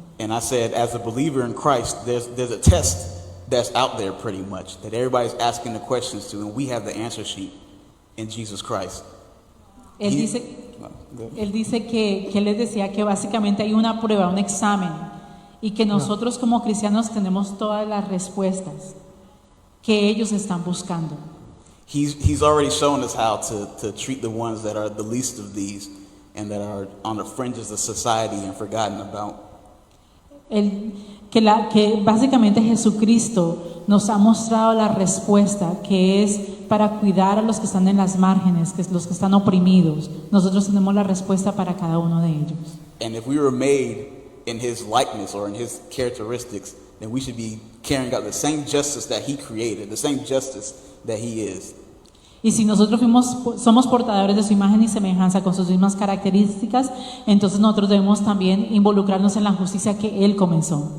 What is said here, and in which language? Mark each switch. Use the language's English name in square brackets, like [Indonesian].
[English] And I said, as a believer in Christ, there's a test that's out there pretty much, that everybody's asking the questions to, and we have the answer sheet in Jesus Christ. [Spanish] Él dice que él les decía que básicamente hay una prueba, un examen, y que nosotros como cristianos tenemos todas las respuestas que ellos están buscando. [English] He's already shown us how to treat the ones that are the least of these and that are on the fringes of society and forgotten about. [Spanish] Que básicamente Jesucristo nos ha mostrado la respuesta, que es para cuidar a los que están en las márgenes, que es los que están oprimidos. Nosotros tenemos la respuesta para cada uno de ellos. [English] And if we were made in his likeness or in his characteristics, then we should be carrying out the same justice that he created, the same justice that he is. [Spanish] Y si nosotros somos portadores de su imagen y semejanza con sus mismas características, entonces nosotros debemos también involucrarnos en la justicia que Él comenzó.